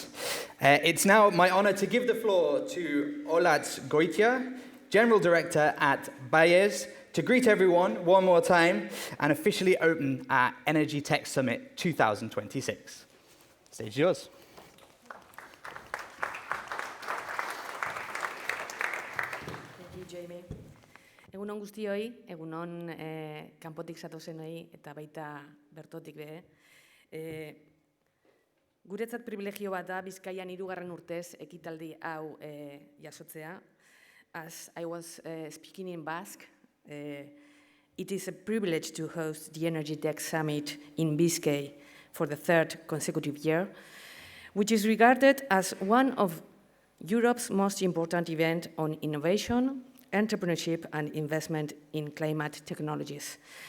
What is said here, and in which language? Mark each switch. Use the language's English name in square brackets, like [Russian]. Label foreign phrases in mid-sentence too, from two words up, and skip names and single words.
[English] It's now my honor to give the floor to Olatz Goita, General Director at BEAZ, to greet everyone one more time and officially open our Energy Tech Summit 2026. Stage is yours. you, Jamie. [Basque] Egunon guztioi, egunon kanpotik zatozenoi eta baita bertotik be. Guretzat privilegio bat da Bizkaian 3. urtez ekitaldi hau jasotzea. [English] As I was speaking in Basque, it is a privilege to host the Energy Tech Summit in Bizkaia for the 3rd consecutive year, which is regarded as one of Europe's most important events on innovation, entrepreneurship, and investment in climate technologies.